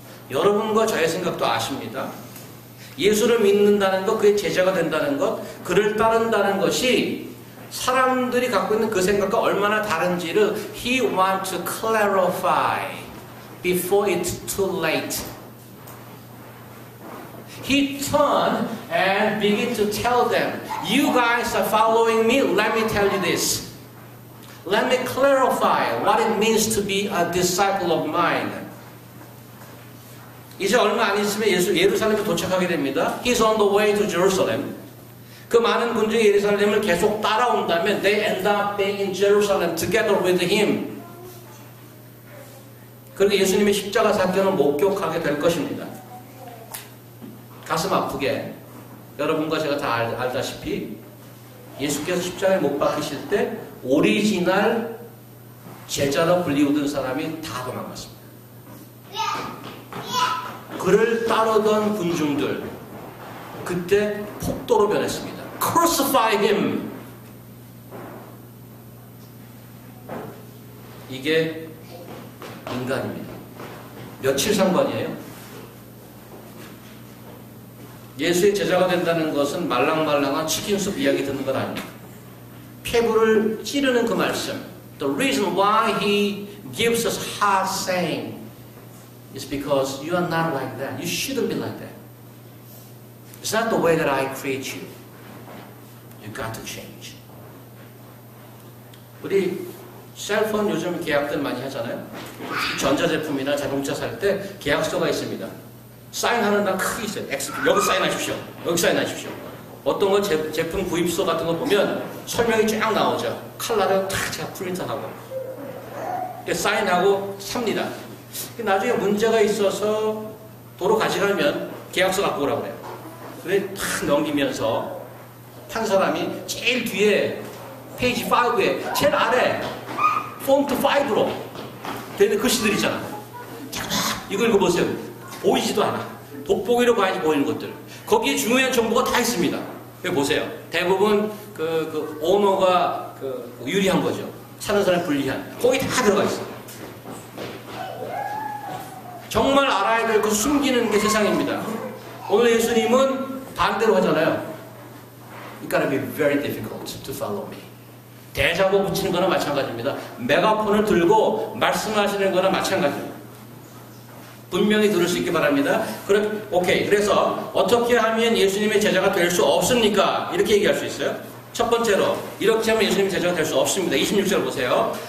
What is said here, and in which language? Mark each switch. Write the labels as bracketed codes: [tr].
[ko] 여러분과 저의 생각도 아십니다. 예수를 믿는다는 것, 그의 제자가 된다는 것, 그를 따른다는 것이 사람들이 갖고 있는 그 생각과 얼마나 다른지를 [en] He wants to clarify before it's too late. He turned and began to tell them, you guys are following me, let me tell you this. Let me clarify what it means to be a disciple of mine. [ko] 이제 얼마 안 있으면 예루살렘에 도착하게 됩니다. [en] He's on the way to Jerusalem. [ko] 그 많은 군중이 예루살렘을 계속 따라온다면 [en] they end up being in Jerusalem together with him. [ko] 그리고 예수님의 십자가 사건을 목격하게 될 것입니다. 가슴 아프게 여러분과 제가 다 알다시피 예수께서 십자가에 못 박히실 때 오리지널 제자로 불리우던 사람이 다 도망갔습니다. 그를 따르던 군중들 그때 폭도로 변했습니다. [en] Crucify him. [ko] 이게 인간입니다. 며칠 상관이에요? 예수의 제자가 된다는 것은 말랑말랑한 치킨숲 이야기 듣는 건 아닙니다. 폐부를 찌르는 그 말씀. [en] The reason why he gives us hard saying is because you are not like that. You shouldn't be like that. It's not the way that I create you. You got to change. [ko] 우리 셀폰 요즘 계약들 많이 하잖아요. 전자제품이나 자동차 살 때 계약서가 있습니다. 사인하는 날 크게 있어요. 여기 사인하십시오. 여기 사인하십시오. 어떤 거 제품 구입서 같은 거 보면 설명이 쫙 나오죠. 컬러를 탁 제가 프린트하고 사인하고 삽니다. 나중에 문제가 있어서 도로 가져가면 계약서 갖고 오라고 그래요. 그래 탁 넘기면서 한 사람이 제일 뒤에 페이지 5에 제일 아래 폰트 5로 되는 글씨들 있잖아. 이거 읽어보세요. 보이지도 않아. 돋보기로 봐야지 보이는 것들. 거기에 중요한 정보가 다 있습니다. 여기 보세요. 대부분 그 오너가 유리한 거죠. 사는 사람이 불리한. 거기 다 들어가 있어요. 정말 알아야 될 그 숨기는 게 세상입니다. 오늘 예수님은 반대로 하잖아요. [en] It's gonna be very difficult to follow me. [ko] 대자보 붙이는 거나 마찬가지입니다. 메가폰을 들고 말씀하시는 거나 마찬가지입니다. 분명히 들을 수 있기 바랍니다. 오케이. 그래서 어떻게 하면 예수님의 제자가 될 수 없습니까? 이렇게 얘기할 수 있어요. 첫 번째로 이렇게 하면 예수님의 제자가 될 수 없습니다. 26절 보세요.